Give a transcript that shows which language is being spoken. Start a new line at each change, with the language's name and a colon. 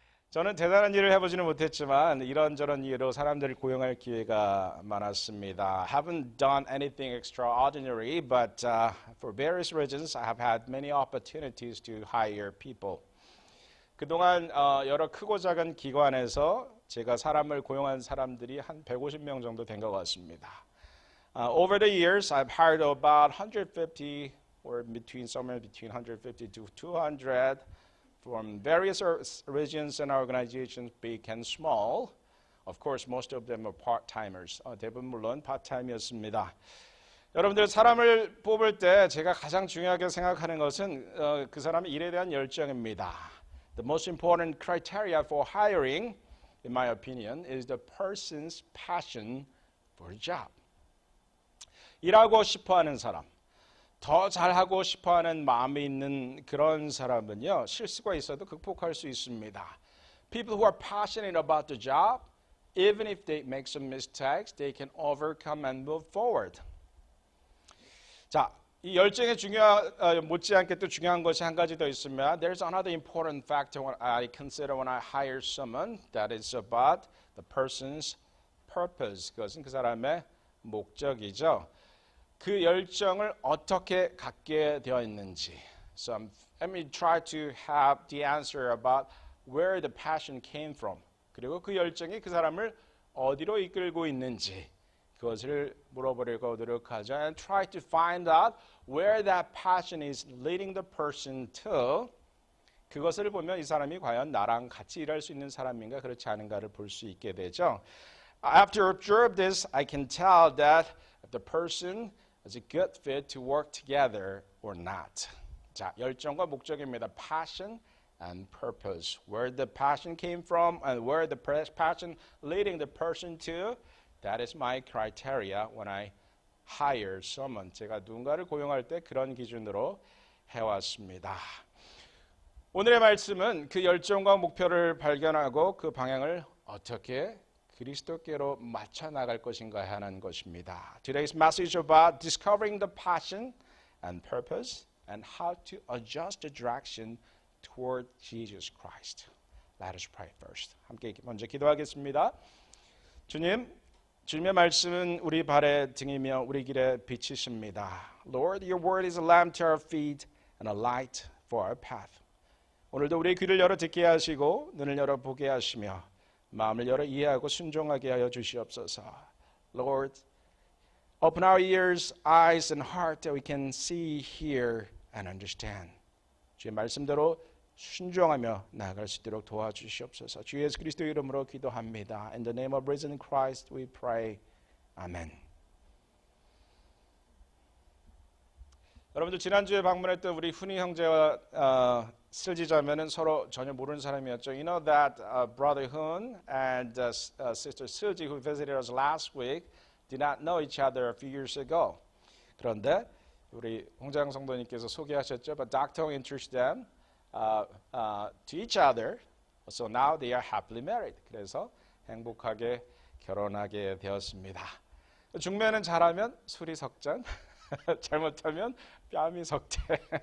Korean: 저는 대단한 일을 해보지는 못했지만 이런저런 이유로 사람들을 고용할 기회가 많았습니다.
English: Haven't done anything extraordinary, but for various reasons, I have had many opportunities to hire people.
Korean: 그동안 여러 크고 작은 기관에서 제가 사람을 고용한 사람들이 한 150명 정도 된 것 같습니다.
English: Over the years, I've hired about 150 or somewhere between 150 to 200 from various regions and organizations, big and small. Of course, most of them are part-timers.
Korean: 대부분 물론 part-time이었습니다. 여러분들 사람을 뽑을 때 제가 가장 중요하게 생각하는 것은 그 사람의 일에 대한 열정입니다.
English: The most important criteria for hiring, in my opinion, is the person's passion for the job.
Korean: 일하고 싶어하는 사람, 더 잘하고 싶어하는 마음이 있는 그런 사람은요, 실수가 있어도 극복할 수 있습니다.
English: People who are passionate about the job, even if they make some mistakes, they can overcome and move forward.
Korean: 자, 이 열정에 못지않게 또 중요한 것이 한 가지 더 있으면
English: there's another important factor I consider when I hire someone that is about the person's purpose.
Korean: 그것은 그 사람의 목적이죠. 그 열정을 어떻게 갖게 되어 있는지.
English: So let me try to have the answer about where the passion came from.
Korean: 그리고 그 열정이 그 사람을 어디로 이끌고 있는지. 그것을 물어보려고 노력하죠.
English: And try to find out where that passion is leading the person to.
Korean: 그것을 보면 이 사람이 과연 나랑 같이 일할 수 있는 사람인가 그렇지 않은가를 볼 수 있게 되죠.
English: After observe this, I can tell that the person is a good fit to work together or not.
Korean: 자, 열정과 목적입니다.
English: Passion and purpose. Where the passion came from and where the passion leading the person to. That is my criteria when I hire someone.
Korean: 제가 누군가를 고용할 때 그런 기준으로 해왔습니다. 오늘의 말씀은 그 열정과 목표를 발견하고 그 방향을 어떻게 그리스도께로 맞춰 나갈 것인가 하는 것입니다.
English: Today's message about discovering the passion and purpose and how to adjust the direction toward Jesus Christ. Let us pray first.
Korean: 함께 먼저 기도하겠습니다. 주님의 말씀은 우리 발의 등이며 우리 길의 빛이십니다.
English: Lord, your word is a lamp to our feet and a light for our path.
Korean: 오늘도 우리의 귀를 열어 듣게 하시고 눈을 열어 보게 하시며 마음을 열어 이해하고 순종하게 하여 주시옵소서.
English: Lord, open our ears, eyes and heart that we can see, hear and understand.
Korean: 주의 말씀대로 순종하며 나아갈 수 있도록 도와주시옵소서. 주 예수 그리스도의 이름으로 기도합니다.
English: In the name of risen Christ we pray.
Korean: 아멘. 여러분들 지난주에 방문했던 우리 훈이 형제와 슬지자매는 서로 전혀 모르는 사람이었죠.
English: You know that brother Hun and sister Silji who visited us last week did not know each other a few years ago.
Korean: 그런데 우리 홍장 성도님께서 소개하셨죠.
English: But Dr. Hong introduced them to each other. So now they are happily married.
Korean: 그래서 행복하게 결혼하게 되었습니다. 중매는 잘하면 술이 석잔, 잘못하면 뺨이 석대.